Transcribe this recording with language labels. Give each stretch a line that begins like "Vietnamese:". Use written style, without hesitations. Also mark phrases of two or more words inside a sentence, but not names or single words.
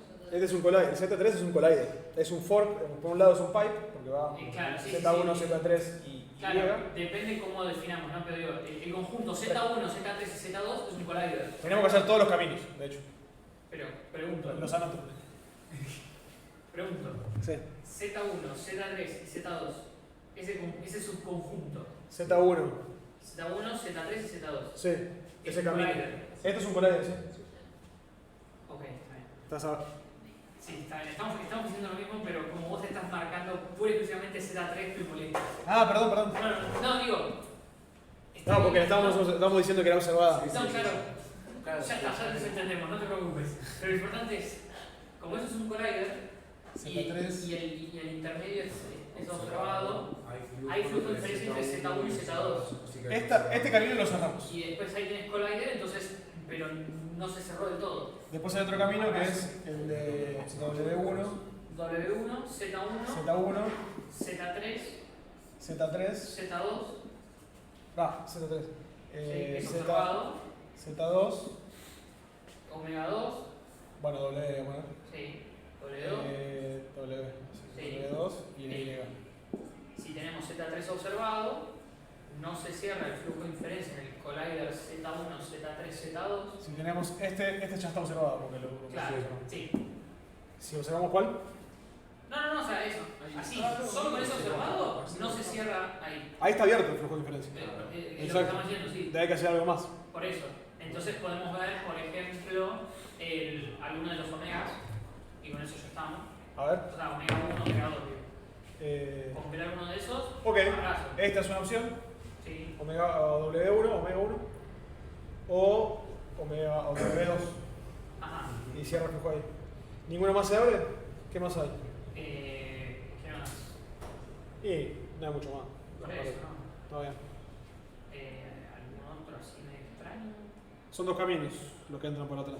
Spanish: Este es un collider. El Z3 es un collider. Es un fork. Por un lado es un pipe, porque va Claro, sí, Z1, sí. Z3 y Claro, depende cómo definamos, ¿no? Pero digo, el conjunto Z1, Z3 y Z2 es un collider. tenemos que hacer todos los caminos, de hecho. Pero, pregunto. Los anoto. Pregunto. Sí. Z1, Z3 y Z2, ese subconjunto. Z1. Z1, Z3 y Z2. Sí. Es Ese un camino. collider. Este es un collider, sí. Ok, está bien. Estás a... Sí, está bien. Estamos diciendo lo mismo, pero como vos estás marcando pura y exclusivamente Z3, te molesta. Ah, perdón. No, digo. está No, bien, porque estamos diciendo que era observada. Sí, No, sí, claro. Claro, Ya está, ya nos entendemos, no te preocupes. Pero lo importante es, como eso es un collider Z3. y el intermedio es observado, hay flujo de diferencia entre Z1 y Z2. Este camino lo cerramos. Y después ahí tenés collider, entonces, pero no se cerró del todo. Después hay otro camino que es el de W1, W1, Z1, Z1, Z3, Z3, Z2, Z3, es Z, observado, Z2, omega 2, bueno, W, bueno, sí, W2. W, Sí. W2 y Sí. Y. Si tenemos Z3 observado, no se cierra el flujo de inferencia en el collider Z1, Z3, Z2. Si tenemos este ya está observado porque lo Claro, observamos. sí. Si observamos cuál, No, o sea, eso. Así, solo con eso observado, no se cierra ahí. ahí está abierto el flujo de diferencia. Es lo que Exacto. estamos diciendo, sí. Hay que hacer algo más. Por eso. Entonces podemos ver, por ejemplo, alguno de los omegas, y con eso ya estamos. A ver. O sea, omega 1, omega 2. Digo. Con ver alguno de esos, Ok, abrazo. esta es una opción. Sí. Omega o W1, omega 1 o omega o W2 Ajá. y cierra el flujo ahí. ¿Ninguno más se abre? ¿Qué más hay? ¿Qué más? Y no hay mucho más. Por eso, ¿no? Está bien. ¿Algún otro así medio extraño? Son dos caminos los que entran por atrás.